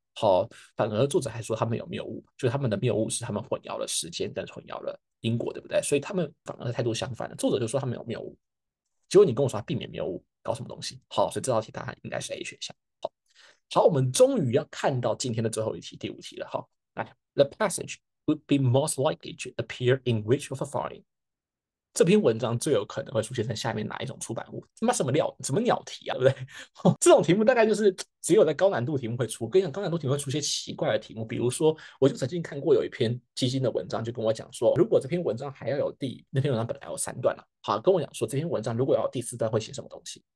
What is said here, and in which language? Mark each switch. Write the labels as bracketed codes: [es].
[zh] 好，反而作者还说他们有谬误，就是他们的谬误是他们混淆了时间跟混淆了因果，对不对？所以他们反而态度相反的，作者就说他们有谬误，结果你跟我说他避免谬误，搞什么东西？好，所以这道题答案应该是 A 选项。好，我们终于要看到今天的最后一题，第5题了。 [en] 好，来，The passage would be most likely to appear in which of the following？ [zh] 这篇文章最有可能会出现在下面哪一种出版物？他妈什么料，什么鸟题啊，对不对？这种题目大概就是只有在高难度题目会出。我跟你讲，高难度题目会出些奇怪的题目，比如说，我就曾经看过有一篇基金的文章，就跟我讲说，如果这篇文章还要有那篇文章本来有3段了，好，跟我讲说这篇文章如果要有第4段会写什么东西。